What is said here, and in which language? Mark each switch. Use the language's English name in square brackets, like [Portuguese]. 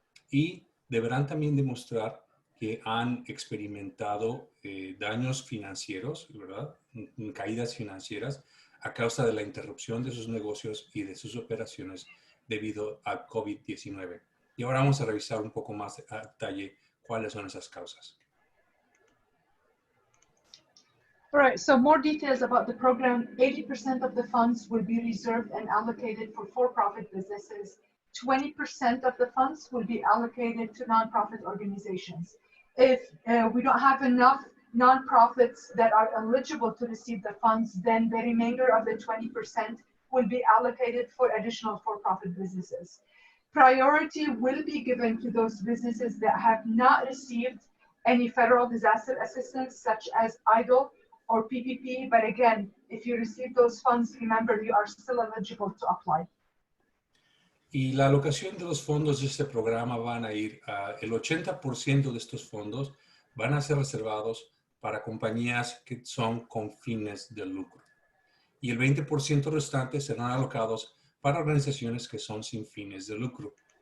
[Spanish] Y deberán también demostrar que han experimentado daños financieros, ¿verdad? Caídas financieras a causa de la interrupción de sus negocios y de sus operaciones debido a COVID-19. Y ahora vamos a revisar un poco más a detalle cuáles son esas causas. [English] All right, so more details about the program. 80% of the funds will be reserved and allocated for for-profit businesses. 20% of the funds will be allocated to nonprofit organizations. If we don't have enough nonprofits that are eligible to receive the funds, then the remainder of the 20% will be allocated for additional for-profit businesses. Priority will be given to those businesses that have not received any federal disaster assistance, such as EIDL or PPP. But again, if you receive those funds, remember, you are still eligible to apply. [Spanish] Y la alocación de los fondos de este programa van a ir el 80% de estos fondos van a ser reservados para compañías que son con fines de lucro. Y el 20% restante serán alocados para organizaciones que son sin fines de lucro.